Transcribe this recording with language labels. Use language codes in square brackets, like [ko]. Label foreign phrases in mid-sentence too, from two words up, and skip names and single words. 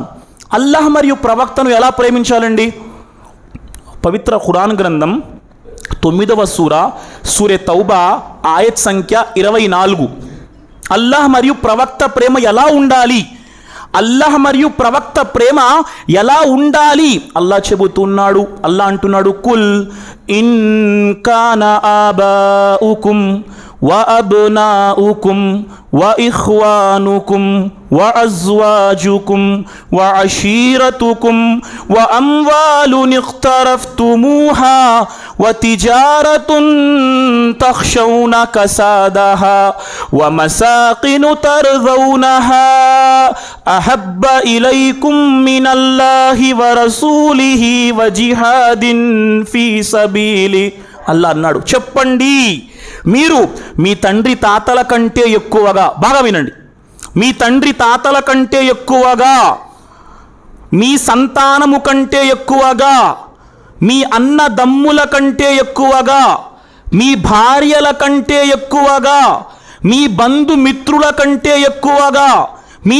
[te] అల్లాహ్ మరియు ప్రవక్తను ఎలా ప్రేమించాలండి? పవిత్ర ఖురాన్ గ్రంథం 9వ సూరే తౌబా ఆయత్ సంఖ్య 24. అల్లాహ్ మరియు ప్రవక్త ప్రేమ ఎలా ఉండాలి, అల్లాహ్ మరియు ప్రవక్త ప్రేమ ఎలా ఉండాలి అల్లాహ్ చెబుతున్నాడు. అల్లాహ్ అంటున్నాడు, [ar] قل إن كان آباؤكم وأبناؤكم وإخوانكم وأزواجكم وعشيرتكم وأموال اقترفتموها وتجارة تخشون كسادها ومساكن ترضونها أحب إليكم من الله ورسوله وجهاد في سبيله. [te] అల్లాహ్ అన్నాడు, చెప్పండి, మీరు మీ తండ్రి తాతల కంటే ఎక్కువగా, బాగా వినండి, మీ తండ్రి తాతల కంటే ఎక్కువగా, మీ సంతానము కంటే ఎక్కువగా, మీ అన్నదమ్ముల కంటే ఎక్కువగా, మీ భార్యల కంటే ఎక్కువగా, మీ బంధుమిత్రుల కంటే ఎక్కువగా, మీ